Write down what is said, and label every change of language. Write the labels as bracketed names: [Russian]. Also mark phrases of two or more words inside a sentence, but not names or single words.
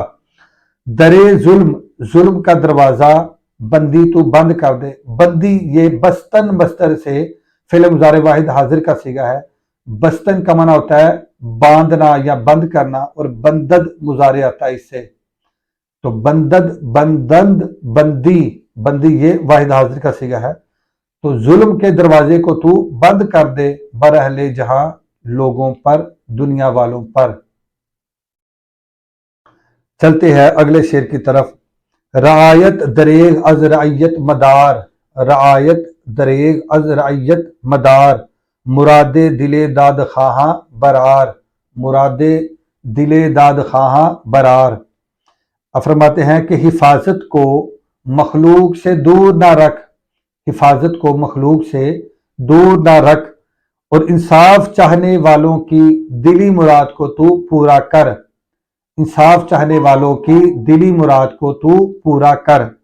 [Persian] در ظلم، [Urdu] ظلم کا دروازہ، بندی تو بند کر دے، بندی یہ بستن مصدر سے فعل مضارع واحد حاضر کا صیغہ ہے، بستن کا معنی ہوتا ہے باندھنا یا بند کرنا، اور بندد مضارع آتا ہے اس سے، تو بندد، بندند، بندی، بندی یہ واحد حاضر کا صیغہ ہے، تو ظلم کے دروازے کو تو بند کر دے، [Persian] بر اہل جہاں، [Urdu] لوگوں پر، دنیا والوں پر۔ چلتے ہیں اگلے شعر کی طرف۔ [Persian] رعایت دریغ از رعیت مدار، رعایت دریغ از رعیت مدار، مراد دل داد خواہاں برار، مراد دل داد خواہاں برار۔ [Urdu] فرماتے ہیں کہ حفاظت کو مخلوق سے دور نہ رکھ، حفاظت کو مخلوق سے دور نہ رکھ، اور انصاف چاہنے والوں کی دلی مراد کو تو پورا کر، انصاف چاہنے والوں کی دلی مراد کو تو پورا کر۔